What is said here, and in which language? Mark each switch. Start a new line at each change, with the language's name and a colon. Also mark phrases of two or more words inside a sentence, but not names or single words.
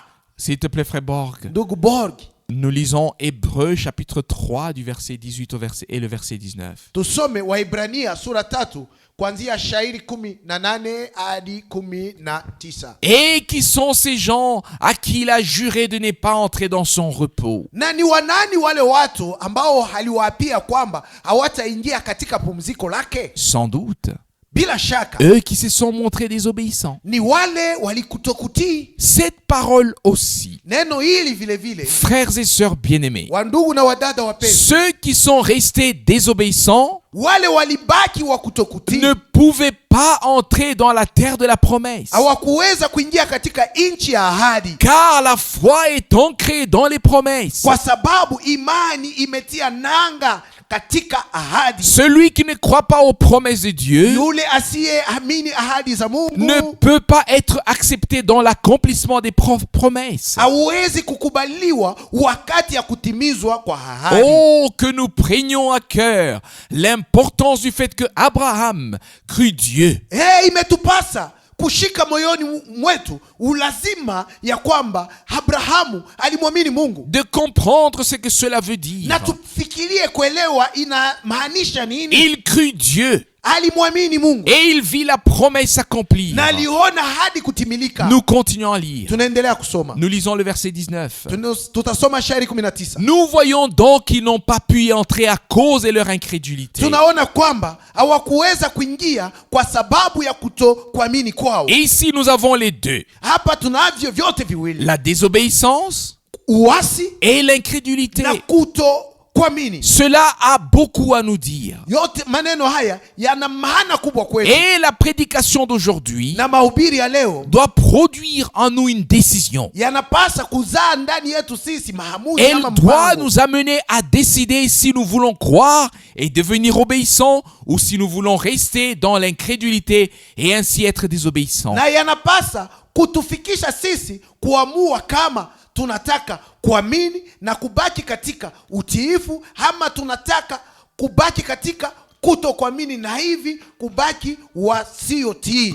French: S'il te plaît, frère Borg,
Swahili: Ndugu Borg,
French: nous lisons Hébreux chapitre 3 du verset 18 au verset, et le verset 19.
Swahili: tusome Waebrania sura 3 kuanzia shairi 18 hadi 19.
French: Et qui sont ces gens à qui il a juré de ne pas entrer dans son repos?
Swahili: Na ni wanani wale watu ambao aliwaapia kwamba hawataingia katika pumziko lake?
French: Sans doute,
Swahili: Bila shaka
French: eux qui se sont montrés désobéissants.
Swahili: ni wale walikutokutii.
French: Cette parole aussi,
Swahili: Neno hili vile vile,
French: frères et sœurs bien-aimés,
Swahili: wandugu na wadada wapenzi,
French: ceux qui sont restés désobéissants
Swahili: wale walibaki wa kutokutii
French: ne pouvaient pas entrer dans la terre de la promesse.
Swahili: hawakuweza kuingia katika nchi ya ahadi,
French: Car la foi est ancrée dans les promesses.
Swahili: kwa sababu imani imetia nanga katika ahadi.
French: Celui qui ne croit pas aux promesses de Dieu
Swahili: Yule asiyeamini ahadi za Mungu
French: ne peut pas être accepté dans l'accomplissement des promesses.
Swahili: hawezi kukubaliwa wakati ya kutimizwa kwa ahadi.
French: Oh, que nous prenions à cœur l'importance du fait que Abraham crut Dieu.
Swahili: Imetupasa kushika moyoni mwetu ulazima ya kwamba Abrahamu alimwamini Mungu,
French: De comprendre ce que cela veut dire.
Swahili: na tufikirie kuelewa inamaanisha nini.
French: Il crut Dieu
Swahili: Alimwamini Mungu
French: et il vit la promesse s'accomplir.
Swahili: na aliona hadi kutimilika.
French: Nous continuons à lire.
Swahili: Tunaendelea kusoma,
French: Nous lisons le verset 19.
Swahili: tutasoma shairi 19.
French: Nous voyons donc qu'ils n'ont pas pu y entrer à cause de leur incrédulité.
Swahili: Tunaona kwamba hawakuweza kuingia kwa sababu ya kutokuamini kwao.
French: Et ici, nous avons les deux.
Swahili: Hapa tunavyo vyote viwili,
French: La désobéissance
Swahili: uasi
French: et l'incrédulité.
Swahili: na kutokuamini.
French: Cela a beaucoup à nous dire.
Swahili: Yote maneno haya yana maana kubwa kwetu,
French: Et la prédication d'aujourd'hui
Swahili: na mahubiri ya leo
French: doit produire en nous une décision.
Swahili: yanapasa kuzaa ndani yetu sisi maamuzi
French: Elle
Swahili: ama
French: doit
Swahili: mpango.
French: nous amener à décider si nous voulons croire et devenir obéissants ou si nous voulons rester dans l'incrédulité et ainsi être désobéissants.
Swahili: Na yanapasa kutufikisha sisi kuamua kama tunataka kuamini na kubaki katika utiifu, ama tunataka kubaki katika kutokuamini na hivi kubaki wasiotii.